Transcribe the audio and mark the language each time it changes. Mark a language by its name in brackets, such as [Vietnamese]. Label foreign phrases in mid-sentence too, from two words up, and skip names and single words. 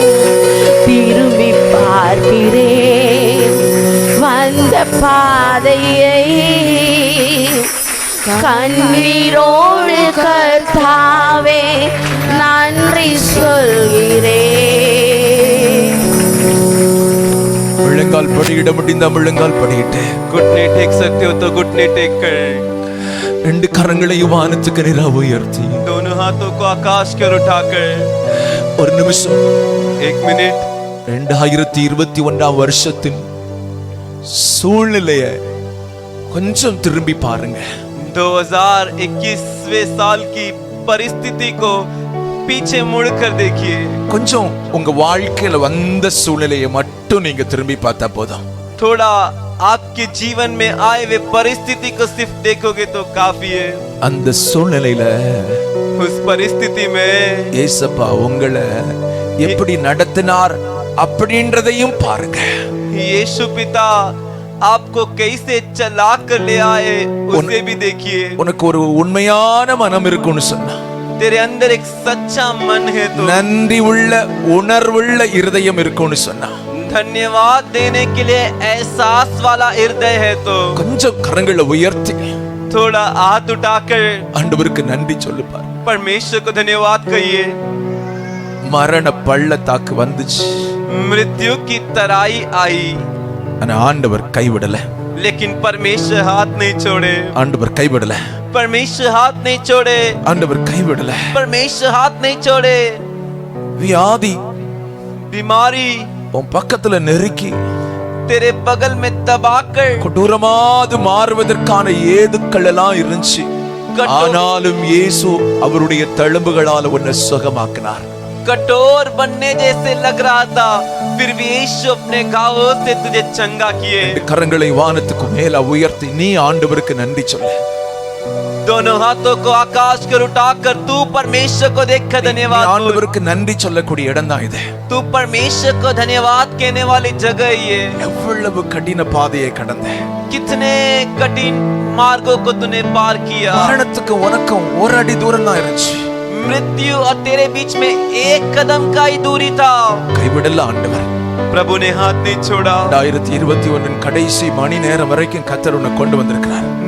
[Tamil] திரும்பி பார்க்கிறேன் வந்த பாதையை, கண்ணீரோடு கர்த்தாவே நன்றி சொல்கிறேன். முழங்கால் படியிட முடிந்த முழங்கால் படியிட்டு, [Hindi] घुटने टेक सकते हो तो घुटने टेक कर, [Tamil] ரெண்டு கரங்களையும் வானத்துக்கு நேராக உயர்த்தி, [Hindi] दोनों हाथों को आकाश की ओर उठाकर [Tamil] ஒரு நிமிஷம், [Hindi] 1 मिनट [Tamil] 2021 வருஷத்தின் சூழ்நிலையை கொஞ்சம் திரும்பி பாருங்க. [Hindi] 2021वें साल की परिस्थिति को पीछे मुड़कर देखिए. [Tamil] கொஞ்சம் உங்க வாழ்க்கையில வந்த சூழ்நிலையை மட்டும் நீங்க திரும்பி பார்த்தா போதும். [Hindi] थोड़ा आपके जीवन में आए हुए परिस्थिति को सिर्फ देखोगे तो काफी है. [Tamil] அந்த சூழ்நிலையில [Hindi] उस परिस्थिति में [Tamil] ஏசப்பா உங்களை எப்படி நடத்தினார் அப்படின்றதையும் பாருங்க. [Hindi] यीशु पिता आपको कैसे चला कर ले आए उसे भी देखिए। [Tamil] உனக்கு ஒரு உண்மையான மனம் இருக்குன்னு சொன்னா, [Hindi] तेरे अंदर एक सच्चा मन है तो, [Tamil] நன்றி உள்ள உணர்வுள்ள இருதயம் இருக்குன்னு சொன்னா, [Hindi] धन्यवाद देने के लिए एहसास वाला हृदय है तो, [Tamil] கொஞ்சம் கரங்களை உயர்த்தி [Hindi] थोड़ा हाथ उठाकर [Tamil] ஆண்டவருக்கு நன்றி சொல்லுப்பார். [Hindi] परमेश्वर को धन्यवाद कहिए। [Tamil] மரண பள்ளத்தாக்கு வந்துச்சு, [Hindi] मृत्यु की तराई आई, [Tamil] ஆனா ஆண்டவர் கைவிடல. [Hindi] लेकिन परमेश्वर हाथ नहीं छोड़े। [Tamil] ஆண்டவர் கைவிடல. [Hindi] परमेश्वर हाथ नहीं छोड़े। [Tamil] ஆண்டவர் கைவிடல. [Hindi] परमेश्वर हाथ नहीं छोड़े। [Tamil] வியாதி [Hindi] बीमारी [Tamil] உன் பக்கத்துல நெருக்கி [Hindi] तेरे बगल में दबाकर [Tamil] கொடூரமாது மாறுவதற்கான ஏதுக்கள் எல்லாம் இருந்துச்சு. ஆனாலும் இயேசு அவருடைய தழும்புகளால் உன்னை சுகமாக்கினார். [Hindi] कठोर बनने जैसे लग रहा था, फिर भी यीशु अपने घावों से तुझे चंगा किए। [Tamil] கரங்களை வானத்துக்கு மேல உயர்த்தி நீ ஆண்டவருக்கு நன்றி சொல்லு. [Hindi] दोनों हाथों को आकाश कर उठाकर तू परमेश्वर को देखकर धन्यवाद बोल। [Tamil] ஆண்டவருக்கு நன்றி சொல்லக்கூடிய இடம் தான் இது. [Hindi] तू परमेश्वर को धन्यवाद कहने वाली जगह ये। [Tamil] எவ்வளவு கடின பாதையை கடந்த, [Hindi] कितने कठिन मार्गों को तूने पार किया। [Tamil] மரணத்துக்கு உனக்கும் ஒரு அடி தூரம் தான் இருந்துச்சு. [Hindi] मृत्यु और तेरे बीच में एक कदम का ही दूरी था। [Tamil] கைவிடல ஆண்டவர். [Hindi] प्रभु ने हाथ नहीं छोड़ा। [Tamil] 2021 கடைசி மணி நேரம் வரைக்கும் கர்த்தர் உன்னை கொண்டு வந்திருக்கிறார்.